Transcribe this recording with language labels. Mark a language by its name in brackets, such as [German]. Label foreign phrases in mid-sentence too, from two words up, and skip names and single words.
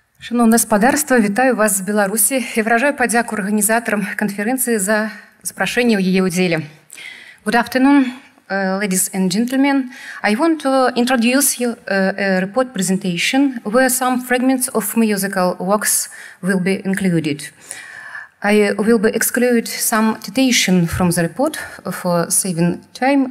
[Belarusian] Шановне спадарства, вітаю вас з Беларусі і выражаю падзяку арганізатарам канферэнцыі за запрашэнне ў яе ўдзеле. [English] Good afternoon, ladies and gentlemen. I want to introduce you a report presentation where some fragments of musical works will be included. I will be exclude some citation from the report for saving time.